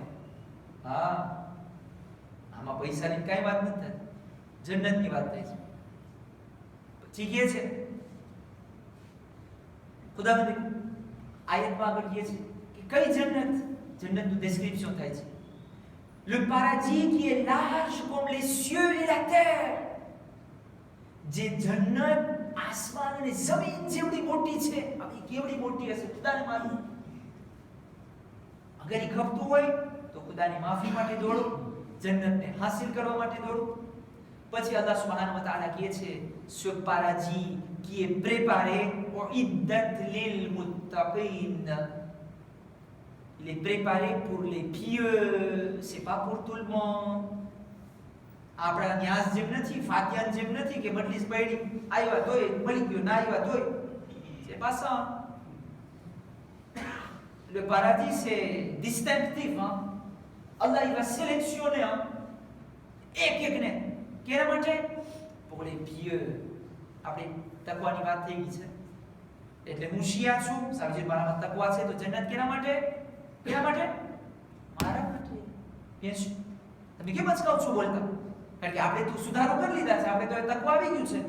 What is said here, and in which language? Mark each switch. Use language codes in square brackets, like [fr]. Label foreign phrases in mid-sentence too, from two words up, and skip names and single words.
[gu] હા, આમાં પૈસાની કઈ વાત નથી, જન્નતની વાત થાય છે. પછી કહે છે ખુદાવંદ આયતમાં આગળ કહે છે કે કઈ જન્નત? જન્નતનું ડિસ્ક્રિપ્શન થાય છે. [fr] Le paradis qui est large comme les cieux et la terre. [gu] જે જન્નત આસમાન અને જમીન જેવડી મોટી છે. હવે કેવડી મોટી હશે ખુદાને માલુમ. અગર એ ખપતું હોય તો ખુદાની માફી માટે દોડો, જન્નતને હાસિલ કરવા માટે દોડો. [fr] પછી [ar] الله سبحانه وتعالى [gu] કહે છે [fr] ce paradis qui est préparé [ar] أعدت للمتقين. [fr] Il est préparé pour les pieux, c'est pas pour tout le monde. [gu] આપણા ન્યાસ જેમ નથી, ફાતિયાન જેમ નથી કે મજલિસ પડી આવ્યા તોય મળી ગયો, ના આવ્યા તોય. [fr] c'est pas ça. Le paradis c'est distinctif, hein. Allah il va sélectionner, hein, [gu] એક ને કેના માટે? [fr] pour les pieux. [gu] આપણે તકવાની વાત થઈ ગઈ છે એટલે હું શિયા છું, સાબજી મારામાં તકવા છે તો જન્નત કેના માટે? કેના માટે? મારા માટે. યસ, તમે કેમ અચકાવ છો બોલતા? કારણ કે આપણે તો સુધારો કરી લીધા છે, આપણે તો તકવા આવી ગયું છે.